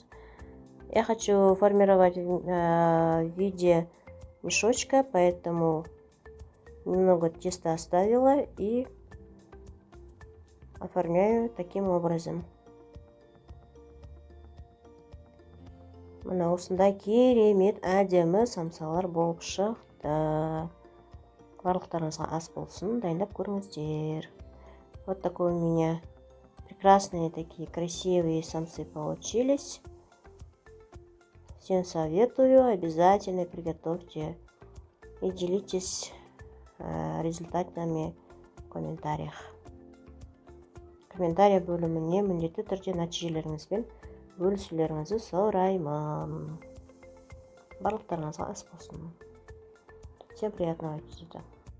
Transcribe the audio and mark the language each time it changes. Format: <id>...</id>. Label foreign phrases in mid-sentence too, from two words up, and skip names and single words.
<ru>Я хочу формировать в виде мешочка, поэтому немного теста оставила и оформляю таким образом.</ru> <kk>Мына осындай керемет әдемі самсалар болып шықты. Барлықтарыңызға ас болсын, дайындап көріңіздер.</kk> <ru>Вот такой у меня прекрасные такие красивые самсы получились. Всем советую, обязательно приготовьте и делитесь результатами в комментариях.</ru> <kk>Комментария бөліміне міндетті түрде нәтижелеріңізбен бөлісулеріңізді сұраймын. Барлықтарыңызға ас болсын.</kk> <ru>Всем приятного аппетита.</ru>